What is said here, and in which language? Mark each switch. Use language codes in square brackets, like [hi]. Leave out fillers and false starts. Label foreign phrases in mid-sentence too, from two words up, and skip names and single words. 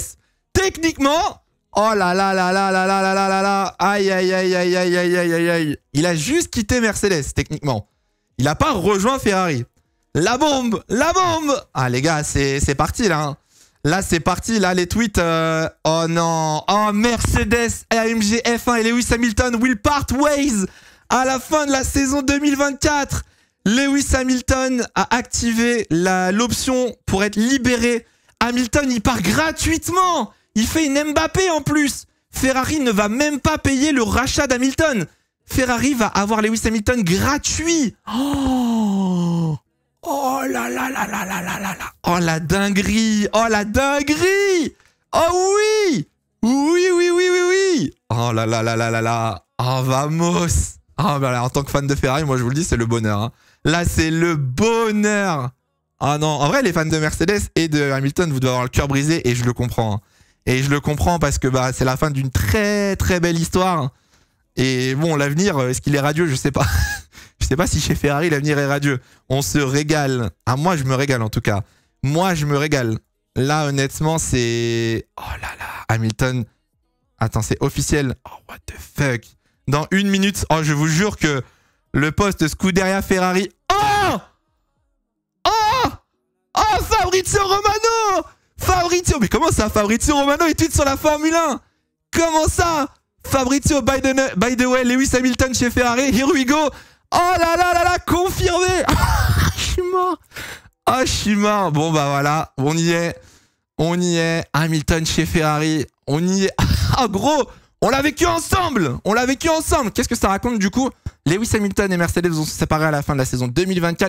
[fr] Techniquement, oh là là. Aïe. Il a juste quitté Mercedes techniquement. Il a pas rejoint Ferrari. La bombe! La bombe! Ah les gars, c'est parti là. Hein. Là c'est parti, là les tweets. Oh non! Oh Mercedes, AMG F1 et Lewis Hamilton [en] will part ways [fr] à la fin de la saison 2024. Lewis Hamilton a activé l'option pour être libéré. Hamilton il part gratuitement. Il fait une Mbappé en plus. Ferrari ne va même pas payer le rachat d'Hamilton. Ferrari va avoir Lewis Hamilton gratuit. Oh là là là là là là là là. Oh la dinguerie. Oh la dinguerie. Oh oui. Oui, oui, oui, oui, oui. Oh là là là là là là. Oh vamos. Oh bah là, en tant que fan de Ferrari, moi je vous le dis, c'est le bonheur. Hein. Là, c'est le bonheur. Ah non, en vrai, les fans de Mercedes et de Hamilton, vous devez avoir le cœur brisé et je le comprends. Hein. Et je le comprends parce que bah, c'est la fin d'une très très belle histoire. Et bon, l'avenir, est-ce qu'il est radieux? Je sais pas. Je sais pas si chez Ferrari, l'avenir est radieux. On se régale. Ah, moi, je me régale en tout cas. Moi, je me régale. Là, honnêtement, c'est... Oh là là, Hamilton. Attends, c'est officiel. [en] Oh, what the fuck. [fr] Dans 1 minute, oh, je vous jure que le poste Scuderia Ferrari... Oh! Oh! Oh, Fabrizio Romano! Fabrizio, mais comment ça, Fabrizio Romano est tweet sur la Formule 1? Comment ça? Fabrizio, [en] by the way, Lewis Hamilton chez Ferrari, here we go. [fr] Oh là là là là, confirmé. Je suis mort. Ah, je suis mort. Bon bah voilà, on y est. On y est. Hamilton chez Ferrari, on y est. Ah gros, on l'a vécu ensemble. On l'a vécu ensemble. Qu'est-ce que ça raconte du coup? Lewis Hamilton et Mercedes vont se séparer à la fin de la saison 2024.